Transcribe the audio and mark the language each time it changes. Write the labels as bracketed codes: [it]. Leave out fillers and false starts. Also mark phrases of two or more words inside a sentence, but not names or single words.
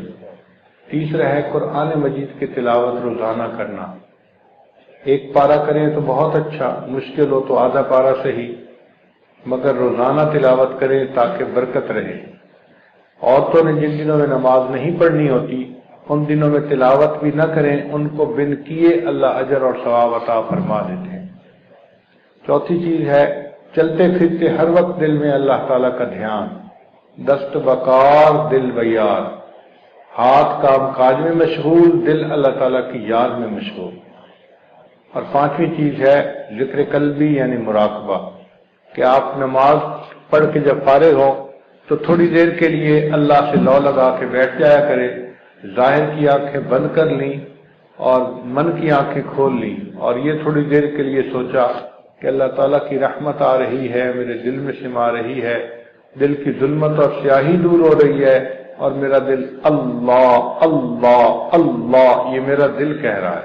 [ur] تیسرا ہے قرآن مجید کی تلاوت روزانہ کرنا، ایک پارہ کریں تو بہت اچھا، مشکل ہو تو آدھا پارہ صحیح، مگر روزانہ تلاوت کریں تاکہ برکت رہے۔ عورتوں نے جن دنوں میں نماز نہیں پڑھنی ہوتی ان دنوں میں تلاوت بھی نہ کریں، ان کو بن کیے اللہ اجر اور ثواب عطا فرما دیتے ہیں۔ چوتھی چیز ہے چلتے پھرتے ہر وقت دل میں اللہ تعالیٰ کا دھیان، [fa] دست بکار دل بیار، [ur] ہاتھ کام کاج میں مشغول، دل اللہ تعالیٰ کی یاد میں مشغول۔ اور پانچویں چیز ہے ذکر قلبی یعنی مراقبہ، کہ آپ نماز پڑھ کے جب فارغ ہوں تو تھوڑی دیر کے لیے اللہ سے لو لگا کے بیٹھ جایا کرے، ظاہر کی آنکھیں بند کر لیں اور من کی آنکھیں کھول لیں، اور یہ تھوڑی دیر کے لیے سوچا کہ اللہ تعالیٰ کی رحمت آ رہی ہے، میرے دل میں سما رہی ہے، دل کی ظلمت اور سیاہی دور ہو رہی ہے، اور میرا دل اللہ اللہ اللہ یہ میرا دل کہہ رہا ہے۔